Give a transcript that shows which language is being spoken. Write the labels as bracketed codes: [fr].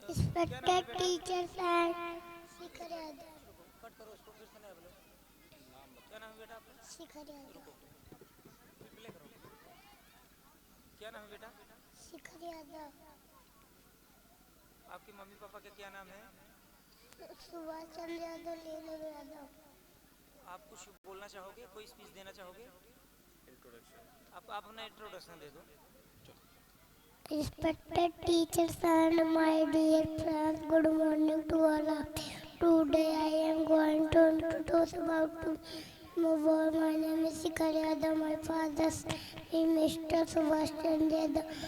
[en] Respected teachers and Shikhar Yadav. [hi] Cut करो उसको, फिर से नया बोलो। क्या नाम है बेटा आपका? शिखर यादव। प्ले करो। क्या नाम है बेटा? शिखर यादव। आपके मम्मी पापा का क्या नाम है? सुभाष चंद्र यादव, लीलू यादव। आप कुछ बोलना चाहोगे, कोई स्पीच देना चाहोगे? आप अपना इंट्रोडक्शन दे दो। [en] Respected teachers and my dear friends, good morning to all of you. Today I am going to introduce about my name is Shikhar Yadav. My father's name is Mr. Subhash Chandra Yadav.